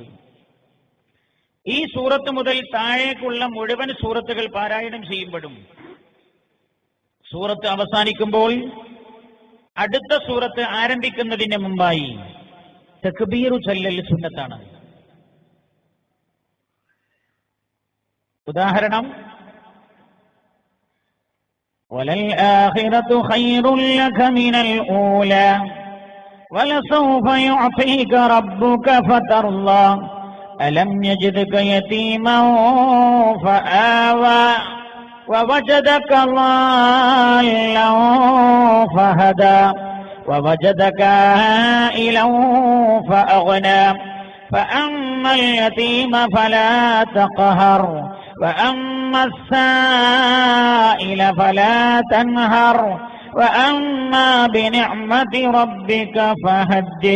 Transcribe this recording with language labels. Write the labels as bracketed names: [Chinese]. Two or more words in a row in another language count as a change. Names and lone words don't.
[Malayalam] ഈ സൂറത്ത് മുതൽ താഴേക്കുള്ള മുഴുവൻ സൂറത്തുകൾ പാരായണം ചെയ്യുമ്പോഴും സൂറത്ത് അവസാനിക്കുമ്പോൾ അടുത്ത സൂറത്ത് ആരംഭിക്കുന്നതിന് മുമ്പായി തക്ബീറു ചൊല്ലൽ സുന്നത്താണ്. ഉദാഹരണം, [Arabic] وَلَلْآخِرَةُ خَيْرٌ لَكَ مِنَ الْأُولَى وَلَسَوْفَ يُعْطِيكَ رَبُّكَ فَتَرْضَى أَلَمْ يَجِدْكَ يَتِيمًا فَآوَى وَوَجَدَكَ ضَالًّا فَهَدَى وَوَجَدَكَ عَائِلًا فَأَغْنَى فَأَمَّا الْيَتِيمَ فَلَا تَقْهَرْ وَأَمَّا السَّائِلَ فَلَا تَنْهَرْ وَأَمَّا بِنِعْمَةِ رَبِّكَ فَحَدِّثْ.